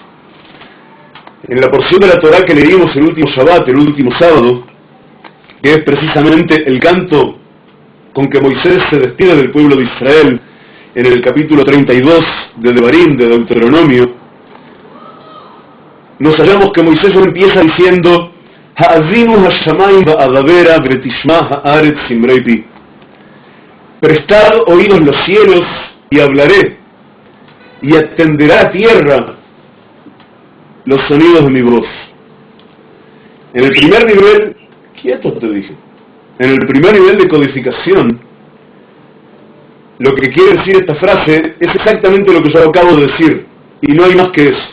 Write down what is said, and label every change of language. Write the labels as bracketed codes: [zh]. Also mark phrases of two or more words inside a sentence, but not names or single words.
[es] En la porción de la Torá que leímos el último Shabbat, el último sábado, que es precisamente el canto con que Moisés se despide del pueblo de Israel, en el capítulo 32 de Devarim, de Deuteronomio, nos hallamos que Moisés empieza diciendo: [he] האזינו השמים ואדברה ותשמע הארץ אמרי פי. [es] Prestad oídos los cielos y hablaré, y atenderá a tierra los sonidos de mi voz. En el primer nivel, quieto te dije, en el primer nivel de codificación, lo que quiere decir esta frase es exactamente lo que yo acabo de decir, y no hay más que eso.